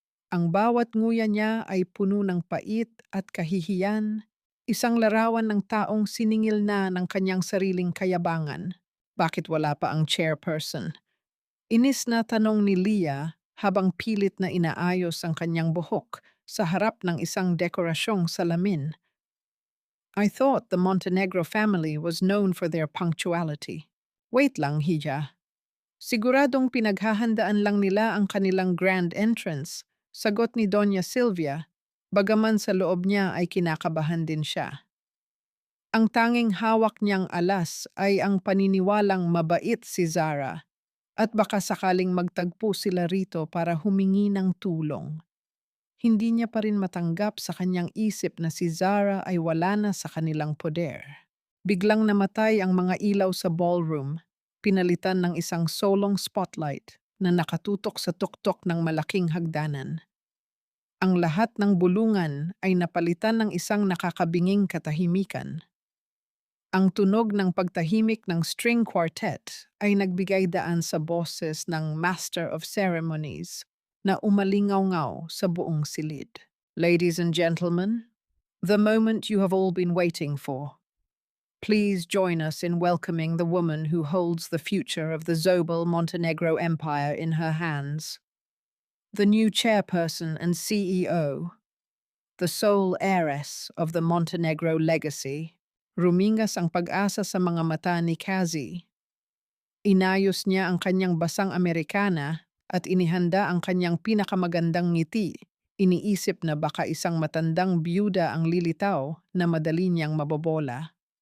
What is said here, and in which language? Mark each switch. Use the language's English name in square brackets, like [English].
[Filipino] Ang bawat nguya niya ay puno ng pait at kahihiyan, isang larawan ng taong siningil na ng kanyang sariling kayabangan. Bakit wala pa ang chairperson? Inis na tanong ni Leah habang pilit na inaayos ang kanyang buhok sa harap ng isang dekorasyong salamin. [English] I thought the Montenegro family was known for their punctuality. [Filipino] Wait lang, Hija. Siguradong pinaghahandaan lang nila ang kanilang grand entrance, sagot ni Doña Silvia, bagaman sa loob niya ay kinakabahan din siya. Ang tanging hawak niyang alas ay ang paniniwalang mabait si Zara at baka sakaling magtagpo sila rito para humingi ng tulong. Hindi niya pa rin matanggap sa kanyang isip na si Zara ay wala na sa kanilang poder. Biglang namatay ang mga ilaw sa ballroom, pinalitan ng isang solong spotlight na nakatutok sa tuktok ng malaking hagdanan. Ang lahat ng bulungan ay napalitan ng isang nakakabinging katahimikan. Ang tunog ng pagtahimik ng string quartet ay nagbigay daan sa boses ng Master of Ceremonies na umalingaw-ngaw sa buong silid. [English] Ladies and gentlemen, the moment you have all been waiting for. Please join us in welcoming the woman who holds the future of the Zobel Montenegro Empire in her hands. The new chairperson and CEO, the sole heiress of the Montenegro legacy. [Filipino] Rumingas ang pag-asa sa mga mata ni Kazi. Inayos niya ang kanyang basang Amerikana at inihanda ang kanyang pinakamagandang ngiti. Iniisip na baka isang matandang byuda ang lilitaw na madali niyang mabobola.